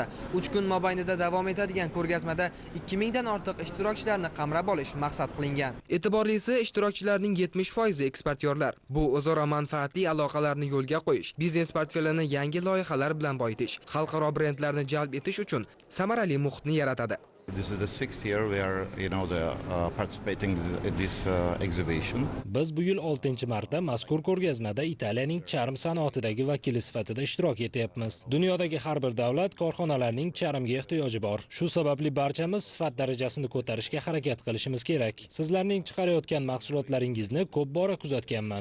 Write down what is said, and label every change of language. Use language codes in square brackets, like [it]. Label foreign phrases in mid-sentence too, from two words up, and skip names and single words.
[uz] 3 kun mobaynida davom etadigan ko'rgazmada 2000 dan ortiq ishtirokchilarni qamrab olish maqsad qilingan. E'tiborlisi, ishtirokchilarning 70% eksportyorlar. Bu o'zaro manfaatli aloqalarni yo'lga qo'yish, biznes portfelini yangi loyihalar bilan boyitish, xalqaro brendlarni jalb etish uchun samarali muhitni yaratadi. [en] This is the 6th year we are, participating in this exhibition. [uz] Biz bu yil 6-marta mazkur ko'rgazmada Italiyaning charm sanoatidagi vakili sifatida ishtirok etyapmiz. Dunyodagi har bir davlat korxonalarining charmga ehtiyoji bor. Shu sababli barchamiz sifat darajasini ko'tarishga harakat qilishimiz kerak. Sizlarning chiqarayotgan mahsulotlaringizni ko'p bora kuzatganman.